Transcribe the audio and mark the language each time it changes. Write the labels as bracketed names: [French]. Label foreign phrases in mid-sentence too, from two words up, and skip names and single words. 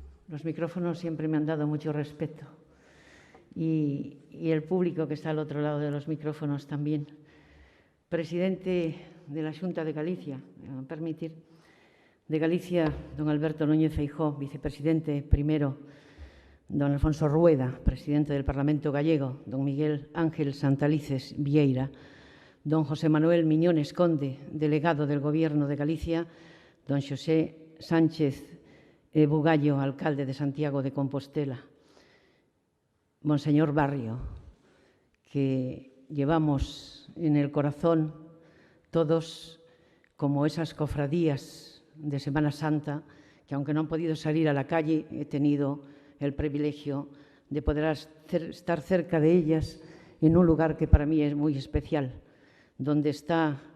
[Spanish] Los micrófonos siempre me han dado mucho respeto y el público que está al otro lado de los micrófonos también. Presidente de la Xunta de Galicia, me van a permitir, de Galicia, don Alberto Núñez Feijóo, vicepresidente primero, don Alfonso Rueda, presidente del Parlamento gallego, don Miguel Ángel Santalices Vieira, don José Manuel Miñones Conde, delegado del Gobierno de Galicia, don Xosé Sánchez Bugallo, alcalde de Santiago de Compostela, Monseñor Barrio, que llevamos en el corazón todos como esas cofradías de Semana Santa, que aunque no han podido salir a la calle, he tenido el privilegio de poder estar cerca de ellas en un lugar que para mí es muy especial, donde está